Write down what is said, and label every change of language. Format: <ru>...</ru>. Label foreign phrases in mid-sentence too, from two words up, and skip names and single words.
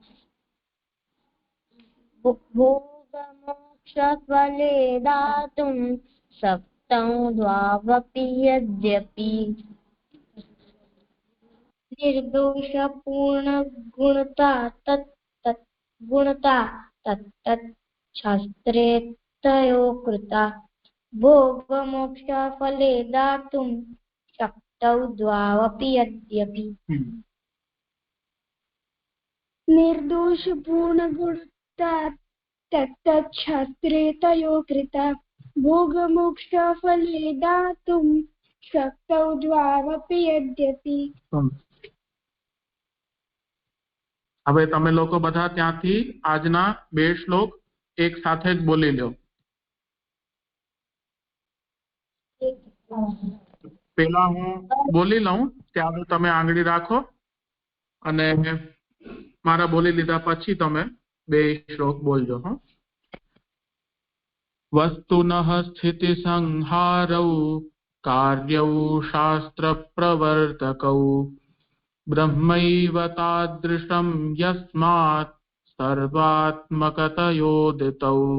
<sa>भोगमोक्षफले दातुं शक्तौ द्वावपि यद्यपि निर्दोषपूर्णगुणता तत्तच्छास्त्रे तयोः कृता भोगमोक्षफले दातुं शक्तौ द्वावपि यद्यपि निर्दोषपूर्णगुणता तत्तच्छास्त्रे तयोः कृता भोगमोक्षफले दातुं शक्तौ द्वावपि यद्यपि</sa> <gu>હવે તમે લોકો બધા ત્યાંથી આજના બે શ્લોક એક સાથે જ બોલી લો પેલા હું બોલી લઉં ત્યારે તમે આંગળી રાખો અને મારા બોલી લીધા પછી તમે બે શ્લોક બોલજો હા</gu> <sa>वस्तुनः स्थितिसंहारौ कार्यौ शास्त्रप्रवर्तकौ ब्रह्मैव तादृशं यस्मात् सर्वात्मकतयोदितौ</sa>